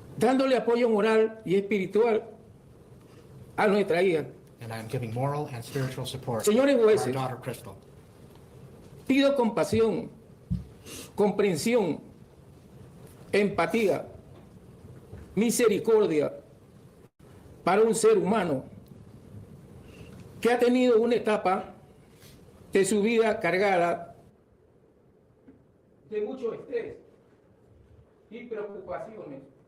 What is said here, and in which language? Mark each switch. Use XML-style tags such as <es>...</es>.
<es>dándole apoyo moral y espiritual a nuestra hija.</es> <en>and I am giving moral and spiritual support</en> <es>Señores</es> <en>to our</en> <es>jueces,</es> <en>daughter Kristel.</en> <es>pido compasión, comprensión, empatía, misericordia para un ser humano que ha tenido una etapa de su vida cargada de mucho estrés y preocupaciones.</es>